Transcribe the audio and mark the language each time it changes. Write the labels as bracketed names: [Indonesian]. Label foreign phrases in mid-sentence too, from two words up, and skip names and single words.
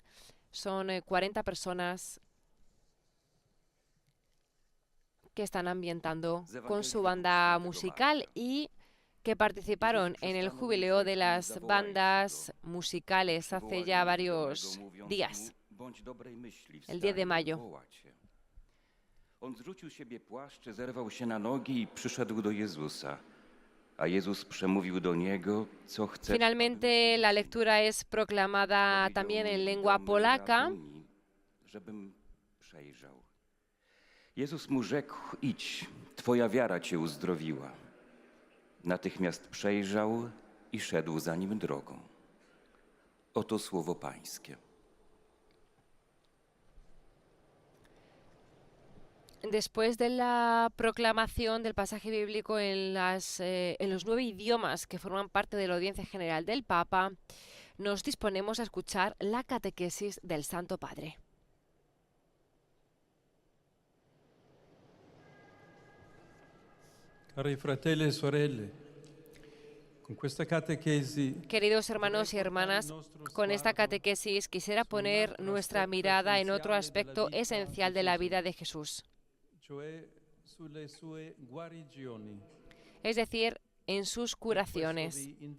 [Spanish] Son 40 personas que están ambientando con su banda musical y que participaron en el jubileo de las bandas musicales hace ya varios días, el 10 de mayo. [Polish] On zrzucił z siebie płaszcz, zerwał się na nogi i przyszedł do Jezusa. A Jezus przemówił do niego, co chce. [Spanish] Finalmente la lectura es proclamada también en lengua polaca. [Polish] Żebym przejrzał. Jezus mu rzekł: idź, twoja wiara cię uzdrowiła. Natychmiast przejrzał i szedł za nim drogą. Oto słowo Pańskie. [Spanish] Después de la proclamación del pasaje bíblico en los 9 idiomas que forman parte de la audiencia general del Papa, nos disponemos a escuchar la catequesis del Santo Padre. [Italian] Cari fratelli e sorelle, [Spanish] queridos hermanos y hermanas, con esta catequesis quisiera poner nuestra mirada en otro aspecto esencial de la vida de Jesús. Es decir, en sus curaciones.